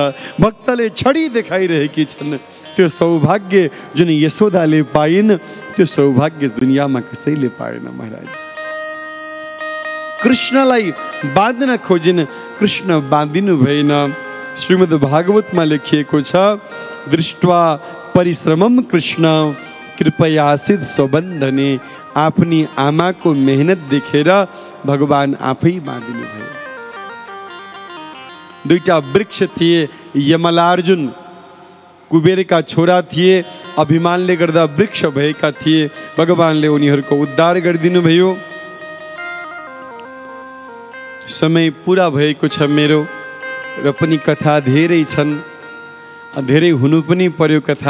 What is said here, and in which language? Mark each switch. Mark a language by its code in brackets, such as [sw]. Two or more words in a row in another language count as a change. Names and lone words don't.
[ne] भक्तले छडी देखाइरहेकी छन्। त्यो सौभाग्य जुन यशोदाले पाइन्, त्यो सौभाग्य दुनियाँमा कसैले पाएन महाराज। कृष्णलाई बाँध्न खोजिन्, कृष्ण बाँधिनु भएन। श्रीमद् भागवतमा लेखिएको छ, [sa] दृष्ट्वा परिश्रमम कृष्ण कृपयासित स्वबन्धने। [ne] आफ्नी आमाको मेहनत देखेर भगवान आफै बाँधिनु भयो। दुईटा वृक्ष थिए, यमलार्जुन कुबेरका छोरा थिए, अभिमानले गर्दा वृक्ष भएका थिए। भगवानले उनीहरूको उद्धार गरिदिनु भयो। समय पुरा भएको छ मेरो, र पनि कथा धेरै छन्, धेरै हुनु पनि पर्यो कथा।